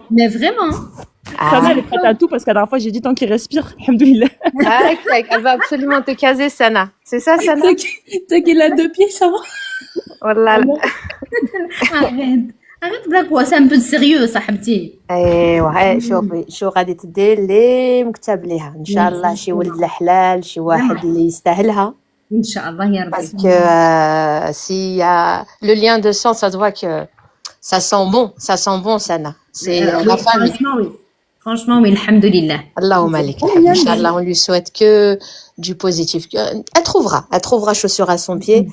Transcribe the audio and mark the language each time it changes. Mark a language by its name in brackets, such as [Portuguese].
[French] Mais vraiment. Sana, elle est prête à tout parce que la dernière fois, j'ai dit tant qu'il respire. Alhamdoulilah. Ah, elle va absolument te caser, Sana. C'est ça, Sana? Tant qu'il a 2 pieds, ça va. Wallah. Arrête, blague, c'est un peu de sérieux, صاحبتي. [Arabic] ايوا شو غادي تدير اللي مكتب ليها ان شاء الله شي ولد الحلال شي واحد اللي يستاهلها إن شاء الله يا ربي. [French] parce que s'il y a le lien de sang ça se voit que ça sent bon Sana c'est la famille. Oui. Franchement, oui, alhamdoulilah. [Arabic] Allahumma alik. [French] Inch'Allah, on lui souhaite que du positif. Elle trouvera chaussure à son pied.